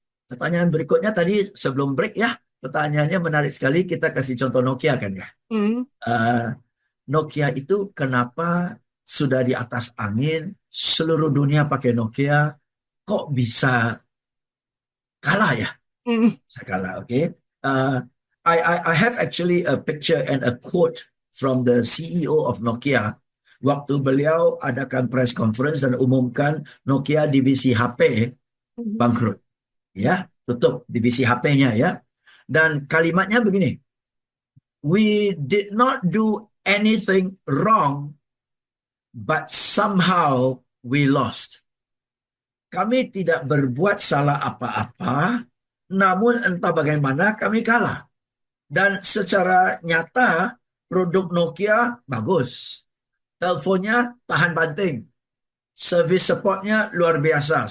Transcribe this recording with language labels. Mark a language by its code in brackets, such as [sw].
[id] Pertanyaan berikutnya tadi sebelum break ya. Pertanyaannya menarik sekali, kita kasih contoh Nokia kan ya. Nokia itu kenapa sudah di atas angin, seluruh dunia pakai Nokia, kok bisa kalah ya? Bisa kalah, oke. [en] I have actually a picture and a quote from the CEO of Nokia. [id] Waktu beliau adakan press conference dan umumkan Nokia divisi HP bangkrut. Ya, tutup divisi HP-nya ya. Dan kalimatnya begini, [en] we did not do anything wrong, but somehow we lost. [id] Kami tidak berbuat salah apa-apa, namun entah bagaimana kami kalah. Dan secara nyata, produk Nokia bagus. Teleponnya tahan banting. Service supportnya luar biasa.